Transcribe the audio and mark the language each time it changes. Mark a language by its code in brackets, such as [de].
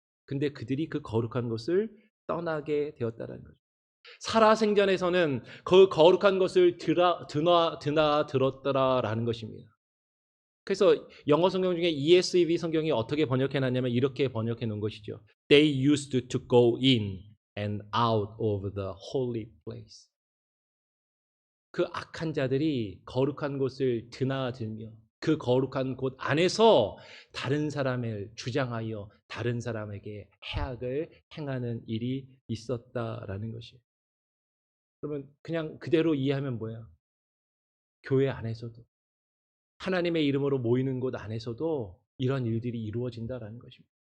[ko] 근데 그들이 그 거룩한 곳을 떠나게 되었다라는 거죠. 살아생전에서는 그 거룩한 것을 들었더라라는 것입니다. 그래서 영어 성경 중에 ESV 성경이 어떻게 번역해 놨냐면 이렇게 번역해 놓은 것이죠. [en] They used to go in and out of the holy place. [ko] 그 악한 자들이 거룩한 곳을 드나들며 그 거룩한 곳 안에서 다른 사람을 주장하여 다른 사람에게 해악을 행하는 일이 있었다라는 것이에요. 그러면 그냥 그대로 이해하면 뭐야? 교회 안에서도 하나님의 이름으로 모이는 곳 안에서도 이런 일들이 이루어진다라는 것입니다.